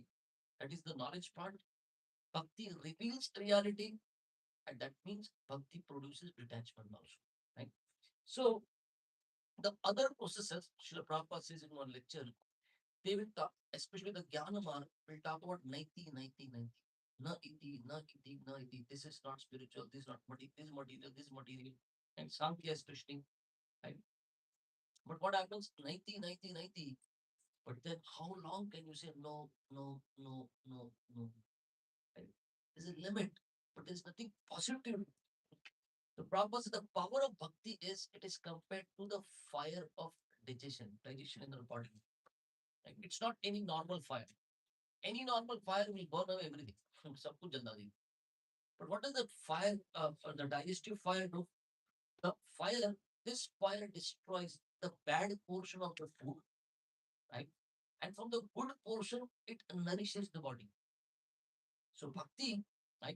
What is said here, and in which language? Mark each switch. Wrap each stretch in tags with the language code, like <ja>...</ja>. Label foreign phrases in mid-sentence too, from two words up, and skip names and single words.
<en>That is the knowledge part. Bhakti reveals reality, and that means bhakti produces detachment also. Right? So the other processes, Srila Prabhupada says in one lecture, they will talk, especially the</en> <sa>Jnana Marg,</sa> <en>will talk about 90, 90, 90.</en> <sa>Na iti, na iti, na iti.</sa> <en>This is not spiritual, this is not material, this is material, this is material. And Sankhya is questioning. Right? But what happens? 90, 90, 90. But then how long can you say no, no, no, no, no? Right? There's a limit, but there's nothing positive. The Prabhupada said the power of bhakti is it is compared to the fire of digestion in the body. Like, it's not any normal fire. Any normal fire will burn away everything.</en> <hi>सब कुछ जला देगी.</hi> <en>But what does the fire, the digestive fire do? The fire, this fire destroys the bad portion of the food, right? And from the good portion, it nourishes the body. So bhakti, right?</en>